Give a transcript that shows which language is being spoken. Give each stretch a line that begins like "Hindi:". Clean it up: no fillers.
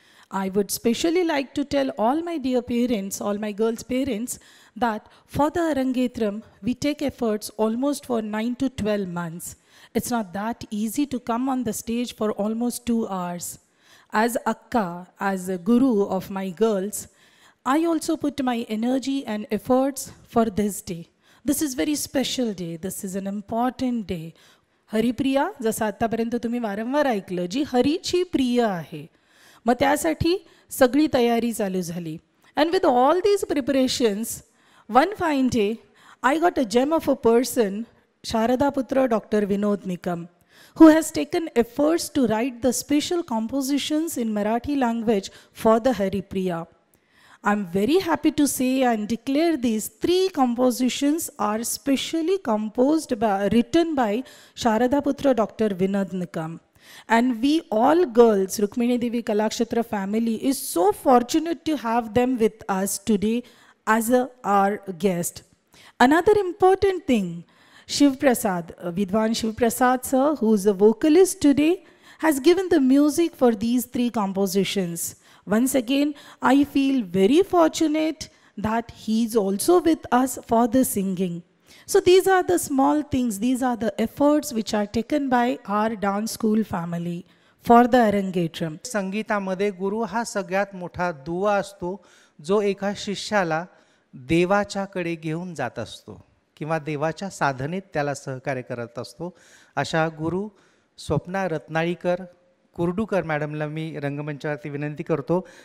English: I would specially like to tell all my dear parents, all my girls' parents, that for the Arangetram, we take efforts almost for 9 to 12 months. It's not that easy to come on the stage for almost 2 hours. As Akka, as a guru of my girls, I also put my energy and efforts for this day. This is very special day. This is an important day.
Marathi: Haripriya, जसं आत्तापर्यंत तुम्ही वारंवार ऐकलं, जी हरीची प्रिय आहे. मग त्यासाठी सगळी तयारी चालू झाली.
English: And with all these preparations, one fine day, I got a gem of a person, Sharada Putra Dr. Vinod Nikam, who has taken efforts to write the special compositions in Marathi language for the Haripriya. I'm very happy to say and declare these 3 compositions are specially written by Sharada Putra Dr. Vinod Nikam. And we all girls, Rukmini Devi Kalakshetra family, is so fortunate to have them with us today as our guest. Another important thing, Shiv Prasad, Vidwan Shiv Prasad sir, who is a vocalist today, has given the music for these 3 compositions. Once again, I feel very fortunate that he is also with us for the singing. So these are the small things, these are the efforts which are taken by our dance school family for the Arangetram.
Marathi: संगीतामध्ये गुरु हा सगळ्यात मोठा दुवा असतो, जो एका शिष्याला देवाच्याकडे घेऊन जात असतो किंवा देवाच्या साधनेत त्याला सहकार्य करत असतो. अशा गुरु स्वप्ना रत्नाळीकर कुर्डूकर मॅडमला मी रंगमंचावरती विनंती करतो.